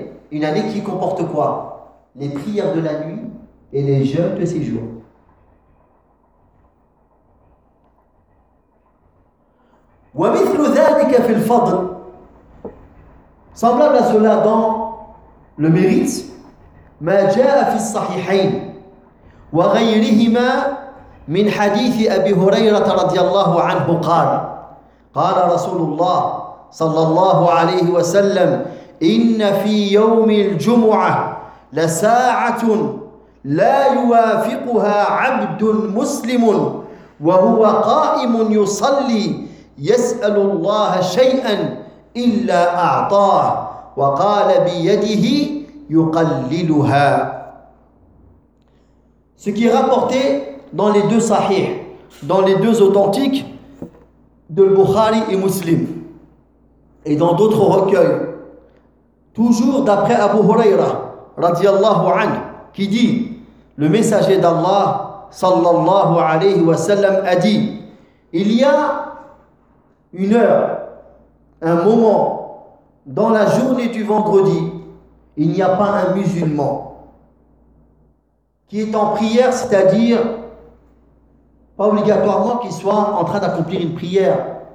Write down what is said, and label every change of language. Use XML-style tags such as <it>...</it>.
<fr>Une année qui comporte quoi? Les prières de la nuit et les jeûnes de ses jours.</fr> <ar>وَمِثْلُ ذَلِكَ فِي الْفَضْلِ.</ar> <fr>Semblable à cela dans le mérite.</fr> <ar>مَا جَاءَ فِي الصَّحِحَيْنِ وَغَيْرِهِمَا مِنْ حَدِيثِ أَبِي هُرَيْرَةَ رَضِيَ اللَّهُ عَنْهُ قَالَ قال رسول الله صلى الله عليه وسلم إن في يوم الجمعة لساعة لا يوافقها عبد مسلم وهو قائم يصلي يسأل الله شيئا إلا أعطاه وقال بيده يقللها.</ar> <fr>Ce qui est rapporté dans les deux sahih, dans les deux authentiques de Bukhari et Muslim, et dans d'autres recueils, toujours d'après Abu Huraira, radiallahu anh, qui dit, le messager d'Allah, sallallahu alayhi wa sallam, a dit, il y a une heure, un moment, dans la journée du vendredi, il n'y a pas un musulman qui est en prière, c'est-à-dire pas obligatoirement qu'il soit en train d'accomplir une prière.</fr>